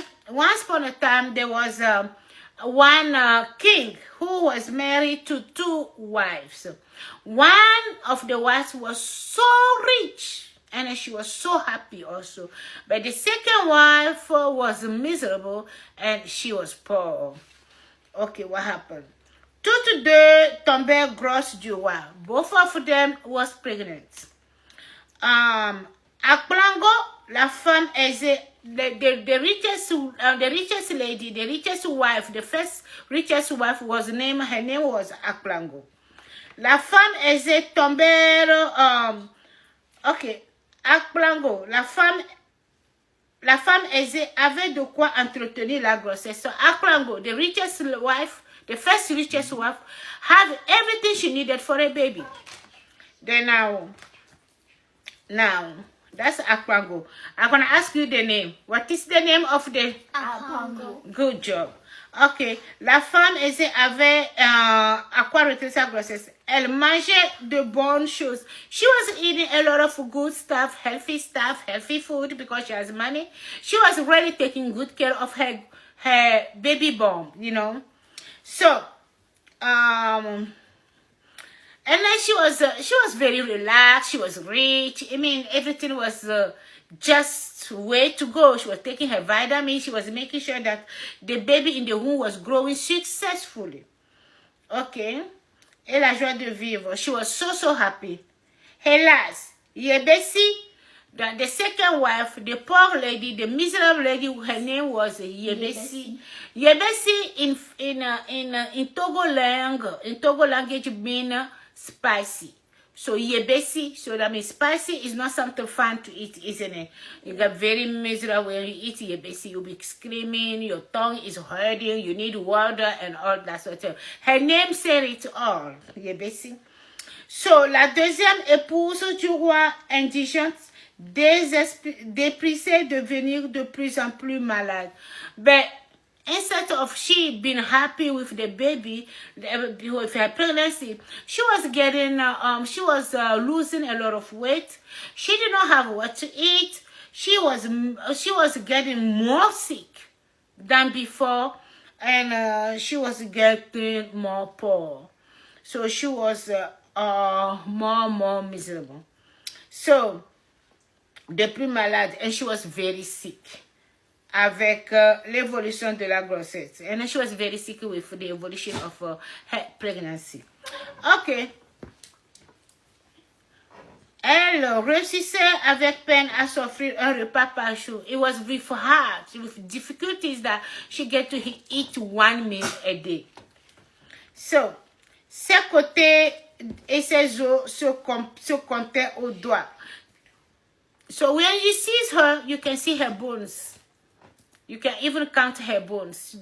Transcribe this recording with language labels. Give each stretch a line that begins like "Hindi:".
English: Once upon a time, there was one king who was married to 2 wives. One of the wives was so rich, and she was so happy also. But the second wife was miserable, and she was poor. Okay, what happened?
French: Toutes deux tombèrent grosses du roi.
English: Both of them was pregnant. À Plango,
French: la femme aisée,
English: the richest lady, the richest wife, the first richest wife was named, her name was Akplango.
French: La femme aisée tombèrent, okay, Akplango, la femme aisée avait de quoi entretenir la grossesse.
English: So Akplango, the richest wife, the first richest wife, had everything she needed for a baby. Then now, that's Akpango. I'm going to ask you the name. What is the name of the... Akpango. Good job. Okay.
French: La femme avait à quoi retirer sa grossesse. Elle mangeait de bonnes choses.
English: She was eating a lot of good stuff, healthy food, because she has money. She was really taking good care of her baby born, you know. So, and then she was very relaxed. She was rich. I mean, everything was just way to go. She was taking her vitamins. She was making sure that the baby in the womb was growing successfully. Okay.
French: et la joie de vivre.
English: She was so happy.
French: Hélas,
English: Yebesi, the second wife, the poor lady, the miserable lady, her name was Yebesi. Yebesi in Togo language mean spicy. So Yebesi, so that means spicy is not something fun to eat, isn't it? You get very miserable when you eat Yebesi. You'll be screaming, your tongue is hurting, you need water and all that sort of thing. Her name said it all, Yebesi.
French: So, la deuxième épouse du roi indigène, déprisée, devenir de plus en plus malade.
English: But instead of she being happy with the baby, with her pregnancy, she was getting, losing a lot of weight. She did not have what to eat. She was getting more sick than before, and she was getting more poor. So she was more miserable.
French: So, de plus malade,
English: and she was very sick
French: avec l'évolution de la grossesse.
English: And she was very sick with the evolution of her pregnancy. Okay.
French: Elle réussissait avec peine à s'offrir un repas par jour.
English: It was with hard, with difficulties that she get to eat one meal a day.
French: So, ses côtés et ses os se comptaient au doigt.
English: So when you see her, you can see her bones. You can even count her bones.